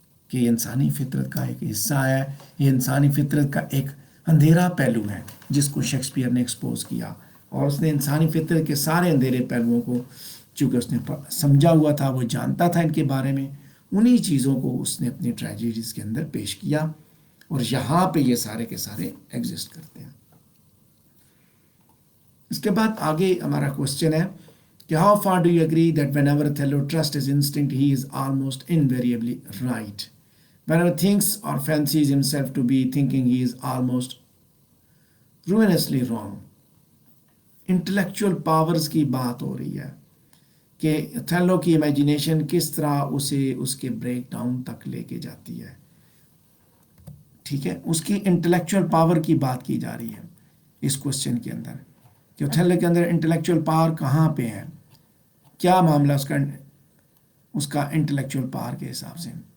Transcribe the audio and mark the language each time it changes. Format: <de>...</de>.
<ur>کہ یہ انسانی فطرت کا ایک حصہ ہے، یہ انسانی فطرت کا ایک اندھیرا پہلو ہے جس کو شیکسپیئر نے ایکسپوز کیا، اور اس نے انسانی فطرت کے سارے اندھیرے پہلوؤں کو، چونکہ اس نے سمجھا ہوا تھا، وہ جانتا تھا ان کے بارے میں، انہی چیزوں کو اس نے اپنی ٹریجڈیز کے اندر پیش کیا، اور یہاں پہ یہ سارے کے سارے ایگزسٹ کرتے ہیں۔ اس کے بعد آگے ہمارا کوشچن ہے کہ</ur> <en>How far do you agree that whenever Othello trusts his instinct he is almost invariably right. Whenever thinks or fancies himself to be thinking he is almost ruinously wrong.</en> <ur>Intellectual powers کی بات ہو رہی ہے کہ Othello کی imagination کس طرح اسے اس کے بریک ڈاؤن تک لے کے جاتی ہے، ٹھیک ہے، اس کی انٹلیکچوئل پاور کی بات کی جا رہی ہے اس کوشچن کے اندر، کہ اوتھیلو کے اندر انٹلیکچوئل پاور کہاں پہ ہے، کیا معاملہ اس کا انٹلیکچوئل پاور کے حساب سے۔</ur>